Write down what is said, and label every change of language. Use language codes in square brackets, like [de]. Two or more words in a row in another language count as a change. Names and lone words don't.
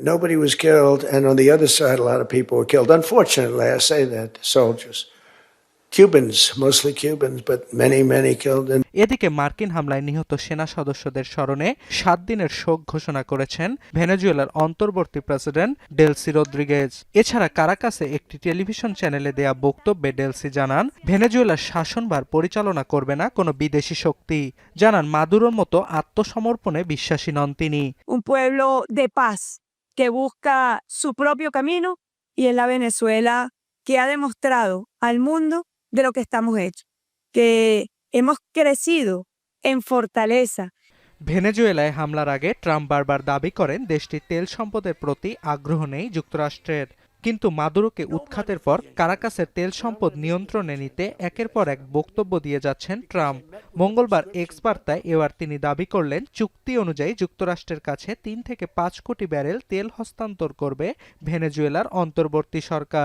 [bn] এদিকে মার্কিন হামলায় নিহত সেনা সদস্যদের স্মরণে ৭ দিনের শোক ঘোষণা করেছেন ভেনেজুয়েলার অন্তর্বর্তী প্রেসিডেন্ট ডেলসি রদ্রিগেজ। এছাড়া কারাকাসে একটি টেলিভিশন চ্যানেলে দেয়া বক্তব্যে ডেলসি জানান, ভেনেজুয়েলার শাসনভার পরিচালনা করবে না কোনো বিদেশি শক্তি। জানান, মাদুরোর মতো আত্মসমর্পণে বিশ্বাসী নন তিনি। [es] Un pueblo de paz que busca su propio camino y en la Venezuela que ha demostrado al mundo de lo que estamos hechos, que hemos crecido en fortaleza. [bn] ভেনেজুয়েলায় হামলার আগে ট্রাম্প বারবার দাবি করেন দেশটির তেল সম্পদের প্রতি আগ্রহ নেই যুক্তরাষ্ট্রের। কিন্তু মাদুরোকে উৎখাতের পর কারাকাসের তেল সম্পদ নিয়ন্ত্রণে নিতে একের পর এক বক্তব্য দিয়ে যাচ্ছেন ট্রাম্প। মঙ্গলবার এক্স বার্তায় এবার তিনি দাবি করলেন, চুক্তি অনুযায়ী যুক্তরাষ্ট্রের কাছে ৩ থেকে ৫ কোটি ব্যারেল তেল হস্তান্তর করবে ভেনেজুয়েলার অন্তর্বর্তী সরকার।